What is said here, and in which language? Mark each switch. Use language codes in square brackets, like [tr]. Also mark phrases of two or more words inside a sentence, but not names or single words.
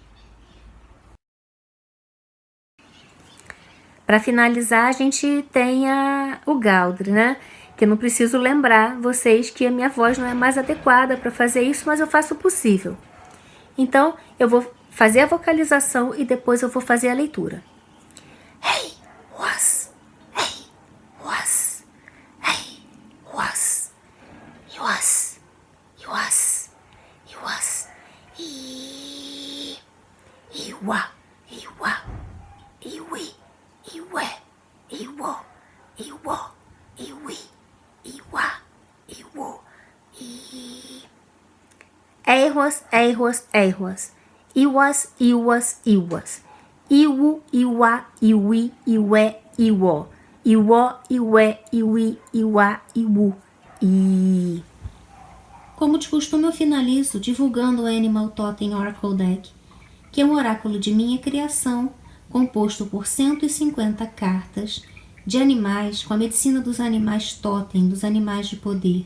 [pt] Para finalizar, a gente tem o Galdri, que eu não preciso lembrar vocês que a minha voz não é mais adequada para fazer isso, mas eu faço o possível. Então, eu vou fazer a vocalização e depois eu vou fazer a leitura. Hey, was, hey, was, hey, was, was, was, was, iwa, iwa, iwi, iwe, iwo, iwo, iwi, iwa, iwo, i. Ehwaz, Ehwaz, Ehwaz. Iwas, Iwas, Iwas. Iwu, Iwa, Iwi, Iwe, Iwo. Iwo, Iwe, Iwi, Iwa, Iwu. I. Como de costume, eu finalizo divulgando o Animal Totem Oracle Deck, que é um oráculo de minha criação, composto por 150 cartas, de animais, com a medicina dos animais totem, dos animais de poder.